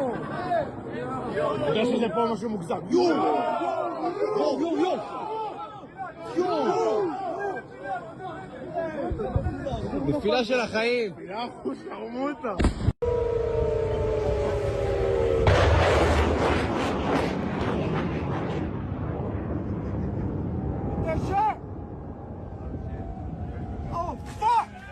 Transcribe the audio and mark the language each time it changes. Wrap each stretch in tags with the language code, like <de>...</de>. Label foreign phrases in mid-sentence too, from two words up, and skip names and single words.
<fr>Deixa pas marcher mon cousin. Yo! Yo, yo, yo! Yo!</fr> <he>נפילה של החיים. יא אחוז, שרמוטה.</he> <en>Oh, fuck!</en>